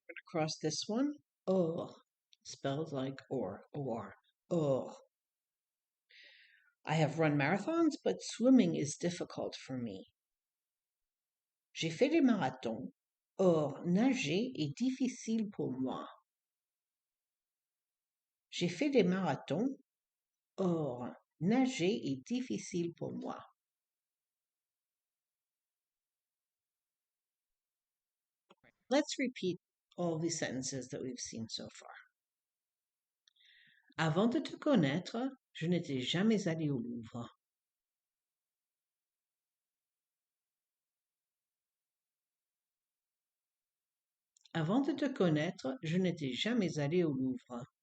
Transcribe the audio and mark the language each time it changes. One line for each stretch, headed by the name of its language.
English: Across this one, or, spelled like or. Or. I have run marathons, but swimming is difficult for me.
French: J'ai fait des marathons, or nager est difficile pour moi. J'ai fait des marathons, or nager est difficile pour moi.
English: Let's repeat all the sentences that we've seen so far.
French: Avant de te connaître, je n'étais jamais allé au Louvre. Avant de te connaître, je n'étais jamais allé au Louvre.